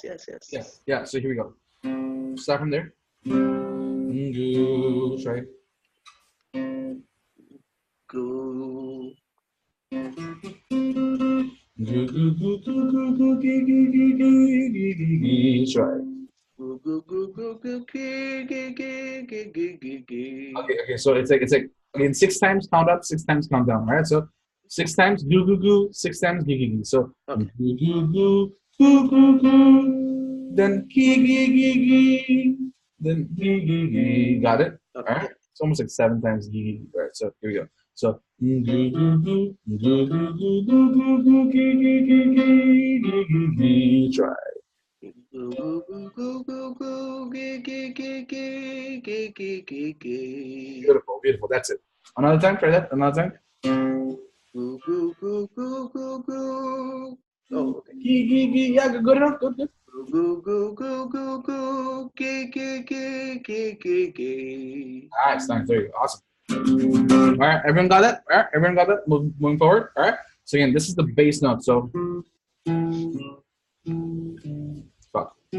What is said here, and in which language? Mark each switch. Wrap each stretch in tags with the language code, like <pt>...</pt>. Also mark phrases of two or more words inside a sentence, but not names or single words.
<en>Yeah. So here we go. Start from there. Goo. Try. Goo. Goo goo goo goo goo goo gee gee gee gee gee gee gee. Try. Goo goo goo goo goo gee gee gee gee gee gee gee. Okay. So it's like again 6 times count up, 6 times count down, right? So 6 times goo goo goo, 6 times gee gee gee. So Okay. goo goo goo goo goo goo. Then gee gee gee gee. Then gee gee gee. Got it? Okay. All right. It's almost like 7 times gee gee gee. All right. So here we go. So goo goo goo goo goo goo goo goo goo gee gee gee gee gee gee gee. Try. Goo goo goo goo goo goo gee gee gee gee gee gee gee gee. Beautiful. That's it. Another time. Try that. Another time. Goo goo goo goo goo goo. Oh, okay. Gee gee gee. Yeah, good enough. Good. Goo goo goo goo goo gee gee gee gee gee gee. Nice. There you go. Awesome. All right, everyone got that? All right, everyone got that? Moving forward. All right. So again, this is the bass note. So fuck.</en>